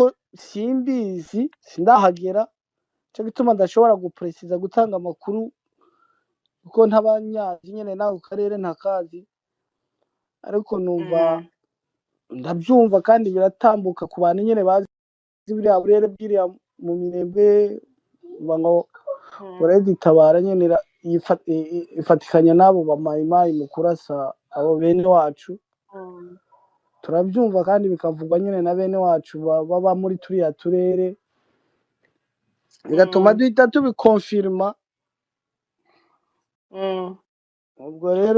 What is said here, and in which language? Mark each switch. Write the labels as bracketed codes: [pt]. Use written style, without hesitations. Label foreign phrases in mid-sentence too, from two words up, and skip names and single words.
[rn] simbizi sindahagera, cyo gituma ndashobora gupresiza gutanga amakuru kuko ntabanyazi nyene naho karere ntakazi, ariko numva ndabyumva kandi biratambuka ku bantu nyene bazi biriya burere bwiriya mu Minembwe ngo Tabara nyene ifatikanya nabo bamayimayi mu kurasa abo bene wacu. [rw] turabyumva kandi bikavugwa nyine na bene wacu baba muri turiya turere bigatuma duhita tubikonfirima ubwo rero